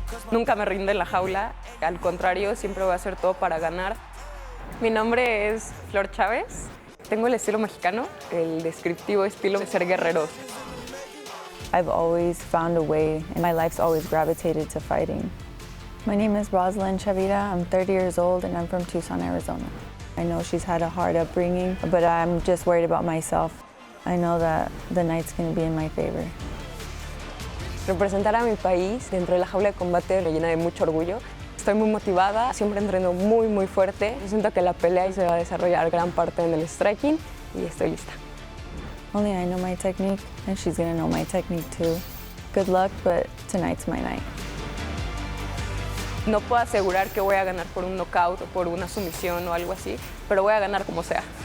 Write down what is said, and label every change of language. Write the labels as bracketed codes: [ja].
[es] Nunca me rinde en la jaula, al contrario, siempre voy a hacer todo para ganar. Mi nombre es Flor Chavez, tengo el estilo mexicano, el descriptivo estilo de ser guerreros. [en] I've always found a way, and my life's always gravitated to fighting. My name is Rosselyn Chavira. I'm 30 years old, and I'm from Tucson, Arizona. I know she's had a hard upbringing, but I'm just worried about myself. I know that the night's going to be in my favor. [es] Representar a mi país dentro de la jaula de combate me llena de mucho orgullo. Estoy muy motivada, siempre entreno muy fuerte. Yo siento que la pelea se va a desarrollar gran parte en el striking y estoy lista. [en] Only I know my technique, and she's going to know my technique too. Good luck, but tonight's my night. [es] No puedo asegurar que voy a ganar por un knockout o por una sumisión o algo así, pero voy a ganar como sea.